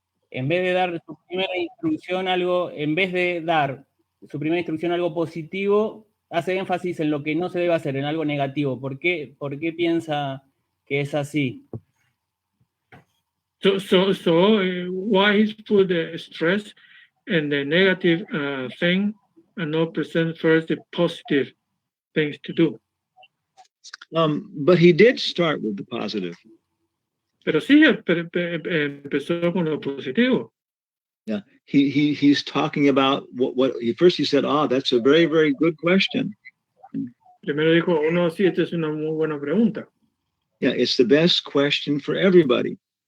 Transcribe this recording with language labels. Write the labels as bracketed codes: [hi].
[es] En vez de dar su primera instrucción algo, en vez de dar su primera instrucción algo positivo, hace énfasis en lo que no se debe hacer, en algo negativo. ¿Por qué piensa que es así? [en] So why he's put the stress and the negative thing and not present first the positive things to do? But he did start with the positive. [es] Pero sí, empezó con lo positivo. [en] Yeah, he's talking about what he said. That's a very, very good question. [es] Primero dijo, sí, esta es una muy buena pregunta. [en] Yeah, it's the best question for everybody.